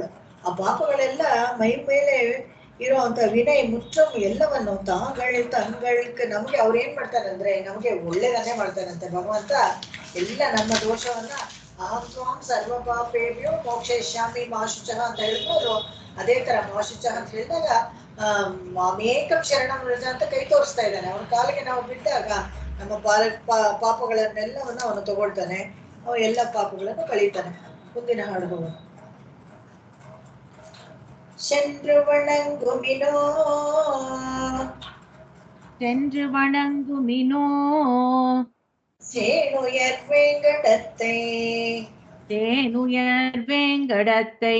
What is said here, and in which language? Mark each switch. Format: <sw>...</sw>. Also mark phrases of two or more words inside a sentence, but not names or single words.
<kn>ಆ ಪಾಪಗಳೆಲ್ಲ ಮೈ ಮೇಲೆ ಇರೋಂಥ ವಿನಯ ಮುಚ್ಚಂ ಎಲ್ಲವನ್ನು ತಂಗಳ್ಕ ನಮ್ಗೆ ಅವ್ರು ಏನ್ ಮಾಡ್ತಾರೆ ಅಂದ್ರೆ ನಮ್ಗೆ ಒಳ್ಳೇದನ್ನೇ ಮಾಡ್ತಾರಂತೆ ಭಗವಂತ. ಎಲ್ಲ ನಮ್ಮ ದೋಷವನ್ನ</kn> <sa>ಅಹಂ ತ್ವಾಂ ಸರ್ವ ಪಾಪೇಭ್ಯೋ ಮೋಕ್ಷಯಿಷ್ಯಾಮಿ ಮಾ ಶುಚಃ</sa> <kn>ಅಂತ ಹೇಳಿದ್ರು. ಅದೇ ತರ</kn> <sa>ಮಾ ಶುಚಃ</sa> <kn>ಅಂತ ಹೇಳಿದಾಗ</kn> <sa>ಮಾಮೇಕಂ ಶರಣಂ ವ್ರಜ</sa> <kn>ಅಂತ ಕೈ ತೋರಿಸ್ತಾ ಇದ್ದಾನೆ. ಅವನ ಕಾಲಿಗೆ ನಾವು ಬಿಟ್ಟಾಗ ನಮ್ಮ ಪಾಪಗಳನ್ನೆಲ್ಲವನ್ನು ಅವನು ತಗೊಳ್ತಾನೆ. ಎಲ್ಲ ಪಾಪಗಳನ್ನು ಕಳೀತಾನೆ. ಮುಂದಿನ ಹಾಡು ಹೋಗೋಣ.</kn> <ta>சென்று வணங்குமினோ சென்று வணங்குமினோ சேனுயர் வேங்கடத்தை தேனுயர் வேங்கடத்தை</ta>